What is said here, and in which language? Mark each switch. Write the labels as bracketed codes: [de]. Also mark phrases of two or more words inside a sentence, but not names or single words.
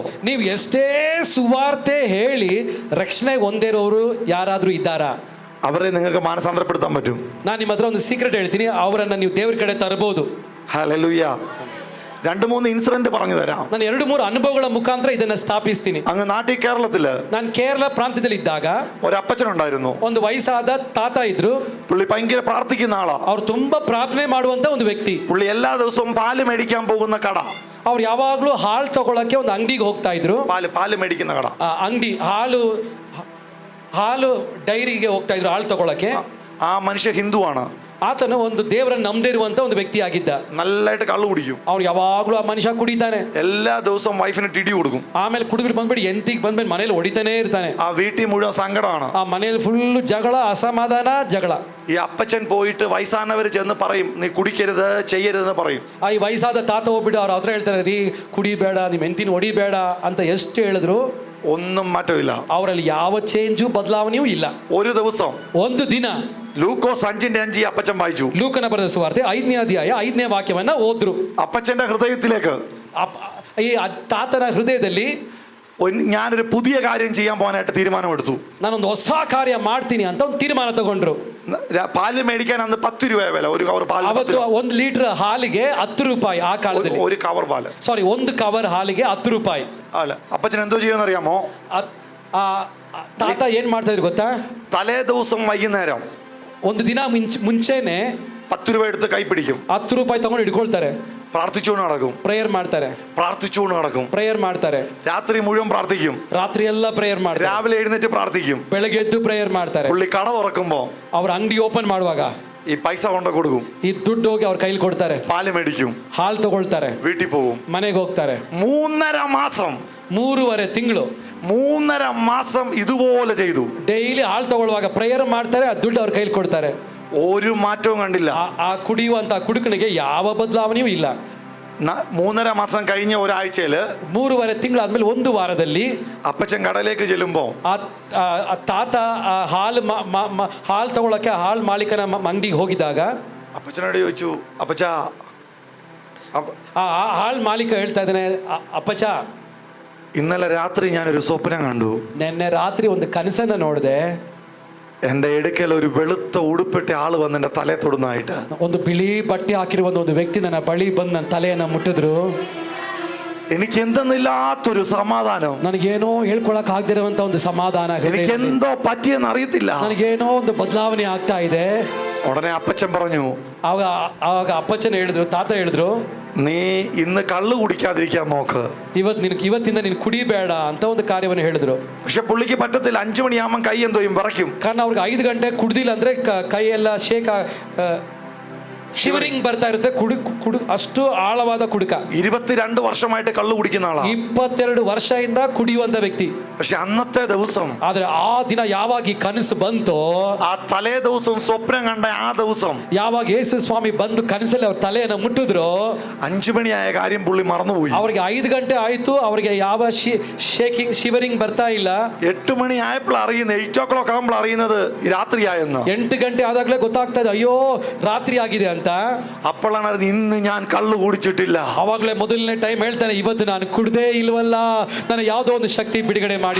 [kn] ನೀವು ಎಷ್ಟೇ ಸುವಾರ್ತೆ ಹೇಳಿ ರಕ್ಷಣೆ ಹೊಂದಿರೋರು ಯಾರಾದ್ರೂ ಇದ್ದಾರಾ? [ml] അവരെ നിങ്ങൾക്ക് മാനസാന്തരപ്പെടുത്താൻ പറ്റും. [kn] ನಾನು ನಿಮ್ಮ ಹತ್ರ ಒಂದು ಸೀಕ್ರೆಟ್ ಹೇಳ್ತೀನಿ, ಅವರನ್ನ ನೀವು ದೇವ್ರ ಕಡೆ ತರಬಹುದು. [ml] ഹല്ലേലൂയ. 2-3 ഇൻസിഡന്റ് പറഞ്ഞു തരാം. [kn] ನಾನು 2-3 ಅನುಭವಗಳ ಮುಖಾಂತರ ಇದನ್ನ ಸ್ಥಾಪಿಸ್ತೀನಿ. [ml] അങ്ങ് നാട്ടിൽ കേരളത്തില് [kn] ನಾನು ಕೇರಳ ಪ್ರಾಂತ್ಯದಲ್ಲಿ ಇದ್ದಾಗ [ml] ഒരു അപ്പച്ചനുണ്ടായിരുന്നു. [kn] ಒಂದು ವಯಸ್ಸಾದ ತಾತ ಇದ್ರು. [ml] പുള്ളി ഭയങ്കര പ്രാർത്ഥിക്കുന്ന ആളാ. [kn] ಅವ್ರು ತುಂಬಾ ಪ್ರಾರ್ಥನೆ ಮಾಡುವಂತ ಒಂದು ವ್ಯಕ್ತಿ. [ml] പുള്ളി എല്ലാ ദിവസവും പാല് മേടിക്കാൻ പോകുന്ന കട. [kn] ಅವ್ರು ಯಾವಾಗ್ಲೂ ಹಾಲು ತಗೊಳಕ್ಕೆ ಒಂದು ಅಂಗಡಿಗೆ ಹೋಗ್ತಾ ಇದ್ರು. [ml] പാല് മേടിക്കുന്ന കട, [kn] ಅಂಗಡಿ ಹಾಲು ಡೈರಿಗೆ ಹೋಗ್ತಾ ಇದ್ರು ಹಾಲು ತಗೊಳಕ್ಕೆ. [ml] ആ മനുഷ്യ ഹിന്ദുവാണ്. [kn] ಆತನು ಒಂದು ದೇವರನ್ನು ನಂಬದೇ ಇರುವಂತ ಒಂದು ವ್ಯಕ್ತಿ ಆಗಿದ್ದ. [ml] നല്ലതായിട്ട് കള്ളു കുടിക്കും. [kn] ಅವ್ನು ಯಾವಾಗ್ಲೂ ಆ ಮನುಷ್ಯ ಕುಡಿತಾನೆ. [ml] എല്ലാ ദിവസവും വൈഫിന് ടിടി കൊടുക്കും. [kn] ಆಮೇಲೆ ಕುಡಿದ್ರು ಬಂದ್ಬಿಟ್ಟು ಎಂತಿಗೆ ಬಂದ್ಬಿಟ್ಟು ಮನೇಲಿ ಹೊಡಿತಾನೆ ಇರ್ತಾನೆ. [ml] ആ വീട്ടിൽ മുഴുവൻ സങ്കടമാണ്. [kn] ಆ ಮನೇಲಿ ಫುಲ್ ಜಗಳ, ಅಸಮಾಧಾನ, ಜಗಳ. [ml] ഈ അപ്പച്ചൻ പോയിട്ട് വയസ്സാനവർ ചെന്ന് പറയും, നീ കുടിക്കരുത്, ചെയ്യരുതെന്ന് പറയും. [kn] ಈ ವಯಸ್ಸಾದ ತಾತ ಹೋಗ್ಬಿಟ್ಟು ಅವ್ರ ಹತ್ರ ಹೇಳ್ತಾರೆ, ರೀ ಕುಡಿಬೇಡ, ನಿಮ್ ಹೆಂಡತಿನ ಹೊಡಿಬೇಡ ಅಂತ ಎಷ್ಟು ಹೇಳಿದ್ರು [ml] ഒന്നും മാറ്റമില്ല. [kn] ಅವರಲ್ಲಿ ಯಾವ ಚೇಂಜು ಬದಲಾವಣೆಯೂ ಇಲ್ಲ. [ml] ഒരു ദിവസം [kn] ಒಂದು ದಿನ [ml] ലൂക്കോസ് 5:5 അപ്പച്ചൻ വായിച്ചു. [kn] ಲೂಕನ ಬರೆದ ಸುವಾರ್ತೆ 5ನೇ ಅಧ್ಯಾಯ 5ನೇ ವಾಕ್ಯವನ್ನ ಓದ್ರು. [ml] അപ്പച്ചന്റെ ഹൃദയത്തിലേക്ക്, [kn] ಈ ತಾತನ ಹೃದಯದಲ್ಲಿ [ml] ഞാനൊരു പുതിയ കാര്യം ചെയ്യാൻ പോകാനായിട്ട് തീരുമാനമെടുത്തു. [kn] ನಾನೊಂದು ಹೊಸ ಕಾರ್ಯ ಮಾಡ್ತೀನಿ ಅಂತ ಒಂದು ತೀರ್ಮಾನ ತಗೊಂಡ್ರು. [ml] പാല് മേടിക്കാൻ അന്ന് 10 രൂപ വില. ഒരു കവർ പാല്. [kn] ಅವತ್ತು 1 ಲೀಟರ್ ಹಾಲಿಗೆ 10 ರೂಪಾಯಿ. ಆ ಕಾಲದಲ್ಲಿ [ml] ഒരു കവർ പാല്, [kn] ಸಾರಿ, ಒಂದು ಕವರ್ ಹಾಲಿಗೆ 10 ರೂಪಾಯಿ. [ml] അല്ല, അപ്പച്ചൻ എന്തോ ചെയ്യുമെന്ന് അറിയാമോ? [kn] ತಾತ ಏನ್ ಮಾಡ್ತಾ ಇದ್ರು ಗೊತ್ತಾ? [ml] തലേ ദിവസം വൈകുന്നേരം [kn] ಒಂದು ದಿನ ಮುಂಚೆನೆ [ml] 10 രൂപ എടുത്ത് കൈ പിടിക്കും. [kn] 10 ರೂಪಾಯಿ ತಗೊಂಡು ಇಟ್ಕೊಳ್ತಾರೆ. [ml] പ്രാർത്ഥിച്ചുകൊണ്ട് നടക്കും. [kn] ಪ್ರೇಯರ್ ಮಾಡ್ತಾರೆ. [ml] പ്രാർത്ഥിച്ചുകൊണ്ട് നടക്കും. [kn] ಪ್ರೇಯರ್ ಮಾಡ್ತಾರೆ. [ml] രാത്രി മുഴുവൻ പ്രാർത്ഥിക്കും. [kn] ರಾತ್ರಿ ಎಲ್ಲ ಪ್ರೇಯರ್ ಮಾಡ್ತಾರೆ. [ml] രാവിലെ എഴുന്നേറ്റ് പ്രാർത്ഥിക്കും. [kn] ಬೆಳಗ್ಗೆ ಎದ್ದು ಪ್ರೇಯರ್ ಮಾಡ್ತಾರೆ. [ml] പുള്ളി കട തുറക്കുമ്പോ [kn] ಅವ್ರ ಅಂಗಡಿ ಓಪನ್ ಮಾಡುವಾಗ [ml] ഈ പൈസ കൊണ്ട് കൊടുക്കും. [kn] ಈ ದುಡ್ಡು ಹೋಗಿ ಅವ್ರ ಕೈಲಿ ಕೊಡ್ತಾರೆ. [ml] പാല് മേടിക്കും. [kn] ಹಾಲು ತಗೊಳ್ತಾರೆ. [ml] വീട്ടിൽ പോകും. [kn] ಮನೆಗೆ ಹೋಗ್ತಾರೆ. [ml] 3.5 മാസം, [kn] 3.5 ತಿಂಗಳು, [ml] 3.5 മാസം ഇതുപോലെ ചെയ്തു. [kn] ಡೈಲಿ ಹಾಲು ತಗೊಳ್ಳುವಾಗ ಪ್ರೇಯರ್ ಮಾಡ್ತಾರೆ, ಆ ದುಡ್ಡು ಅವ್ರ ಕೈಲಿ ಕೊಡ್ತಾರೆ. [ml] ഒരു മാറ്റവും കണ്ടില്ല. [kn] ಆ ಕುಡಿಯುವಂತ ಕುಡುಕನಿಗೆ ಯಾವ ಬದಲಾವಣೆಯೂ ಇಲ್ಲ. [ml] 3.5 മാസം കഴിഞ്ഞ ഒരാഴ്ചയില് [kn] 3.5 ತಿಂಗಳಾದ್ಮೇಲೆ ಒಂದು ವಾರದಲ್ಲಿ [ml] അപ്പച്ചൻ കടയിലേക്ക് ചെല്ലുമ്പോ [kn] ಆ ತಾತ ಹಾಲು ತಗೊಳಕ್ಕೆ ಹಾಲು ಮಾಲೀಕನ ಅಂಗಡಿಗೆ ಹೋಗಿದಾಗ [ml] അപ്പച്ചനോട് ചോദിച്ചു, അപ്പച്ച, [kn] ಆ ಹಾಲು ಮಾಲೀಕ ಹೇಳ್ತಾ ಇದ್ದಾನೆ, ಅಪ್ಪಚ್ಚ, [ml] ഇന്നലെ രാത്രി ഞാനൊരു സ്വപ്നം കണ്ടു. [kn] ನಿನ್ನೆ ರಾತ್ರಿ ಒಂದು ಕನಸನ್ನ ನೋಡಿದೆ. [ml] എന്റെ അടുക്കൽ ഒരു വെളുത്ത ഉടുപ്പിട്ട ആള് വന്ന് എന്റെ തലയെ തൊടുന്നതായിട്ട്. [kn] ಒಂದು ಬಿಳಿ ಬಟ್ಟೆ ಹಾಕಿರುವ ಒಂದು ವ್ಯಕ್ತಿ ನನ್ನ ಬಳಿ ಬಂದು ನನ್ನ ತಲೆಯನ್ನ ಮುಟ್ಟಿದ್ರು. [ml] എനിക്ക് എന്തെന്നില്ലാത്തൊരു സമാധാനം. [kn] ನನಗೇನೋ ಹೇಳ್ಕೊಳಕ್ ಆಗದಿರುವಂತ ಒಂದು ಸಮಾಧಾನ. [ml] എനിക്ക് എന്തോ പറ്റിയെന്ന് അറിയത്തില്ല. [kn] ನನಗೇನೋ ಒಂದು ಬದಲಾವಣೆ ಆಗ್ತಾ ಇದೆ. [ml] ഉടനെ അപ്പച്ചൻ പറഞ്ഞു, [kn] ಆವಾಗ ಅಪ್ಪಚ್ಚನ ಹೇಳಿದ್ರು, ತಾತ ಹೇಳಿದ್ರು, [ml] നീ ഇന്ന് കള്ളു കുടിക്കാതിരിക്കാൻ നോക്ക്. [kn] ಇವತ್ತಿಂದ ನೀನು ಕುಡಿಬೇಡ ಅಂತ ಒಂದು ಕಾರ್ಯವನ್ನು ಹೇಳಿದ್ರು. [ml] പക്ഷെ പുള്ളിക്ക് പറ്റത്തില്ല. 5 മണിയാകുമ്പോൾ കൈ എന്തോ വിറയ്ക്കും. [kn] ಕಾರಣ ಅವ್ರಿಗೆ 5 ಗಂಟೆ ಕುಡ್ದಿಲ್ಲ ಅಂದ್ರೆ ಕೈ ಎಲ್ಲ ಶಿವರಿಂಗ್ ಬರ್ತಾ ಇರುತ್ತೆ. ಅಷ್ಟು ಆಳವಾದ ಕುಡುಕ. [ml] 22 വർഷമായിട്ട് കള്ളു കുടിക്കുന്ന ആളാ. [kn] 22 ವರ್ಷದಿಂದ ಕುಡಿಯುವಂತ ವ್ಯಕ್ತಿ. [ml] പക്ഷെ അന്നത്തെ ദിവസം, [kn] ಆದ್ರೆ ಆ ದಿನ ಯಾವಾಗ ಈ ಕನಸು ಬಂತೋ, [ml] ആ തലേ ദിവസം സ്വപ്നം കണ്ട ആ ദിവസം, [kn] ಯಾವಾಗ ಯೇಸು ಸ್ವಾಮಿ ಬಂದು ಕನಸಲ್ಲಿ ಅವ್ರ ತಲೆಯನ್ನ ಮುಟ್ಟಿದ್ರು, [ml] 5 മണിയായ കാര്യം പുള്ളി മറന്നുപോയി. [kn] ಅವ್ರಿಗೆ 5 ಗಂಟೆ ಆಯ್ತು, ಅವ್ರಿಗೆ ಯಾವ ಶಿವರಿಂಗ್ ಬರ್ತಾ ಇಲ್ಲ. [ml] 8 മണി ആയപ്പോൾ അറിയുന്നത്, 8 o'clock ആകുമ്പോൾ അറിയുന്നത് രാത്രിയായെന്ന്. [kn] 8 ಗಂಟೆ ಆದಾಗಲೇ ಗೊತ್ತಾಗ್ತಾ ಇದೆ, ಅಯ್ಯೋ ರಾತ್ರಿ ಆಗಿದೆ ಅಂತ. [ml] അപ്പോഴാണ് ഇന്ന് ഞാൻ കള്ളു കുടിച്ചിട്ടില്ല. [kn] ಅವಾಗಲೇ ಮೊದಲನೇ ಟೈಮ್ ಹೇಳ್ತಾನೆ, ಇವತ್ತು ನಾನು ಕುಡ್ದೇ ಇಲ್ವಲ್ಲ, ನಾನು ಯಾವುದೋ ಒಂದು ಶಕ್ತಿ ಬಿಡುಗಡೆ ಮಾಡಿ.